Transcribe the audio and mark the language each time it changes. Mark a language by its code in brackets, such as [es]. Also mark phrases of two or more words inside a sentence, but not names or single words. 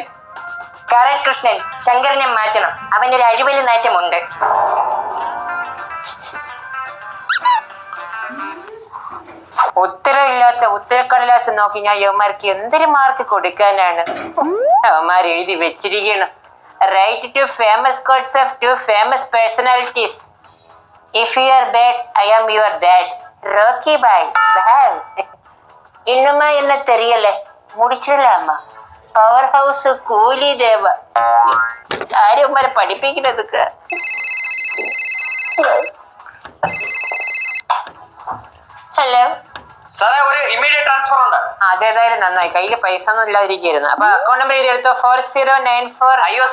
[ml] കറക്റ്റ് കൃഷ്ണൻ, ശങ്കരനെ മാറ്റണം. അവനൊരു അഴിവലി നാറ്റമുണ്ട്. ഉത്തരവില്ലാത്ത ഉത്തരക്കടലാസ് നോക്കി ഞാൻ യവന്മാർക്ക് എന്തൊരു മാർക്ക് കൊടുക്കാനാണ്? യവന്മാർ എഴുതി വെച്ചിരിക്കണം. [en] write two famous quotes of 2 famous personalities. If you are bad, I am your dad. Rocky Bhai. [ta] இன்னுமா என்ன தெரியல? முடிச்சிடலாமா? [en] power house [ta] கூலி தேவ. [ml] ആരും വരെ പഠിപ്പിക്കണതൊക്കെ. ഹലോ സാറേ, ഒരു [en] immediate transfer [ml] ഉണ്ട്. അതേതായാലും നന്നായി, കയ്യില് പൈസ ഒന്നും ഇല്ലാതിരിക്കുന്നു. അപ്പൊ [en] account number [ml] എഴുതി എടുത്തോ. 4094.